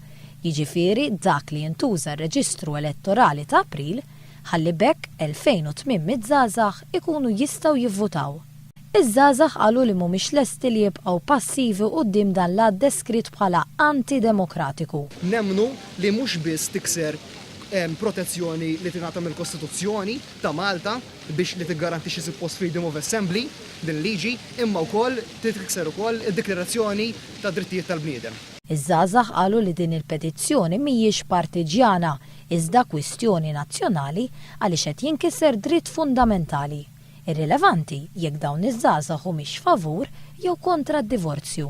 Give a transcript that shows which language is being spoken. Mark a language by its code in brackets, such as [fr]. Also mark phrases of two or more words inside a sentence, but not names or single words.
[mt] Jiġifieri dak li jintuża r-reġistru elettorali ta' April ħalli bekk 2800 żgħażagħ ikunu jistgħu jivvutaw. Iż-żgħażagħ qalu li mhumiex lesti li jibqgħu passivi quddiem dan l-att deskritt bħala antidemokratiku. Nemmnu li mhux biss tikser protezzjoni li tingħata mill-Kostituzzjoni ta' Malta biex li tiggarantixxi suppost [en] freedom of assembly [mt] din liġi, imma wkoll tikser ukoll id-Dikjarazzjoni ta' Drittijiet tal-Bniedem. Iż-żgħażagħ qalu li din il-petizzjoni mhijiex partiġjana iżda kwistjoni nazzjonali għaliex qed jinkiser dritt fundamentali. Irrilevanti jekk dawn iż-żgħażagħ humiex favur jew kontra d-divorzju.